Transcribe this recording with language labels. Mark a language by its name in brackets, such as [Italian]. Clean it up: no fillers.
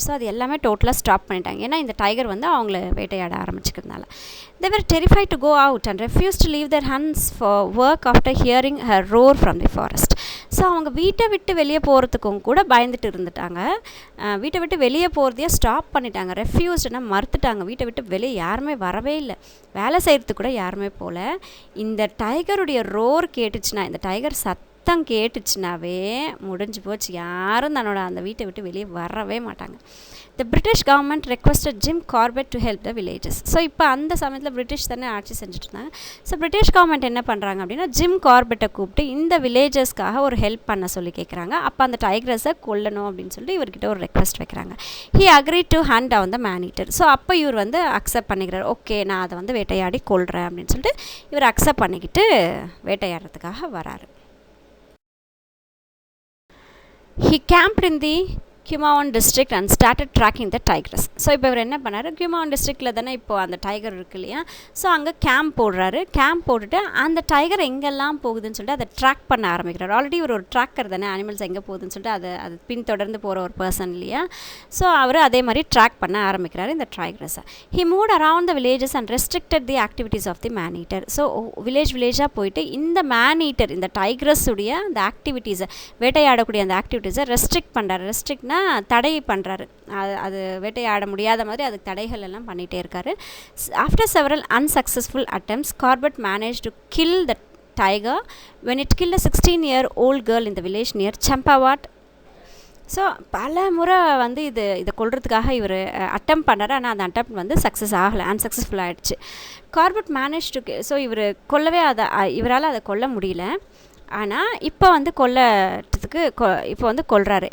[Tamil] So அது எல்லாமே டோட்டலாக ஸ்டாப் பண்ணிட்டாங்க. ஏன்னா இந்த டைகர் வந்து அவங்கள வேட்டையாட ஆரம்பிச்சுக்கிறதுனால. [English] They were terrified to go out and refused to leave their hands for work after hearing her roar from the forest. [Tamil] So அவங்க வீட்டை விட்டு வெளியே போகிறதுக்கும் கூட பயந்துட்டு இருந்துட்டாங்க. வீட்டை விட்டு வெளியே போகிறதையே ஸ்டாப் பண்ணிட்டாங்க. ரெஃப்யூஸ்டுன்னா மறுத்துட்டாங்க. வீட்டை விட்டு வெளியே யாருமே வரவே இல்லை, வேலை செய்கிறதுக்கு கூட யாருமே போகல. இந்த டைகருடைய ரோர் கேட்டுச்சுன்னா, இந்த டைகர் கேட்டுச்சுனாவே முடிஞ்சு போச்சு, யாரும் தன்னோட அந்த வீட்டை விட்டு வெளியே வரவே மாட்டாங்க. [English] The British government requested Jim Corbett to help the villages. [Tamil] So இப்போ அந்த சமயத்தில் பிரிட்டிஷ் தானே ஆட்சி செஞ்சுட்டு இருந்தாங்க. ஸோ பிரிட்டிஷ் கவர்மெண்ட் என்ன பண்ணுறாங்க அப்படின்னா ஜிம் கார்பெட்டை கூப்பிட்டு இந்த வில்லேஜஸ்க்காக ஒரு ஹெல்ப் பண்ண சொல்லி கேட்குறாங்க. அப்போ அந்த டைகரஸை கொல்லணும் அப்படின்னு சொல்லிட்டு இவர்கிட்ட ஒரு ரெக்வஸ்ட் வைக்கிறாங்க. [English] He agree to hunt down the man eater. [Tamil] So அப்போ இவர் வந்து அக்செப்ட் பண்ணிக்கிறார். ஓகே, நான் அதை வந்து வேட்டையாடி கொல்றேன் அப்படின்னு சொல்லிட்டு இவர் அக்செப்ட் பண்ணிக்கிட்டு வேட்டையாடுறதுக்காக வராரு. [English] He camped in the Kumaon district and started tracking the tigress. [Tamil] So இப்போ இவர் என்ன பண்ணார், குமான் டிஸ்ட்ரிக்டில் தானே இப்போது அந்த டைகர் இருக்கு இல்லையா. ஸோ அங்கே கேம்ப் போடுறாரு. கேம்ப் போட்டுட்டு அந்த டைகர் எங்கெல்லாம் போகுதுன்னு சொல்லிட்டு அதை ட்ராக் பண்ண ஆரம்பிக்கிறார். ஆல்ரெடி ஒரு ட்ராக்கர் தானே, அனிமல்ஸ் எங்கே போகுதுன்னு சொல்லிட்டு அது பின்தொடர்ந்து போகிற ஒரு பர்சன் இல்லையா. ஸோ அவர் அதே மாதிரி ட்ராக் பண்ண ஆரம்பிக்கிறார் இந்த டைகரஸை. [English] He moved around the villages and restricted the activities of the man eater. [Tamil] So வில்லேஜாக போயிட்டு இந்த மேன் ஈட்டர், இந்த டைகரஸுடைய அந்த ஆக்டிவிட்டீஸை, வேட்டையாடக்கூடிய அந்த ஆக்டிவிட்டீஸை ரெஸ்ட்ரிக்ட் பண்ணுறாரு. ரெஸ்ட்ரிக்ட்னா தடை பண்ணுறாரு. அது வேட்டையாட முடியாத மாதிரி அதுக்கு தடைகள் எல்லாம் பண்ணிகிட்டே இருக்காரு. [English] after several unsuccessful attempts Corbett manage to kill the tiger when it killed a 16-year-old girl in the village near Champawat [Tamil] so பல முறை வந்து இதை கொல்றதுக்காக இவர் அட்டம் பண்ணார். ஆனால் அந்த அட்டம் வந்து சக்ஸஸ் ஆகலை, அன்சக்ஸஸ்ஃபுல் ஆகிடுச்சு. கார்பெட் மேனேஜ் டு ஸோ இவர் கொல்லவே இவரால் அதை கொல்ல முடியல. ஆனால் இப்போ வந்து கொல்லறதுக்கு இப்போ வந்து கொல்றாரு.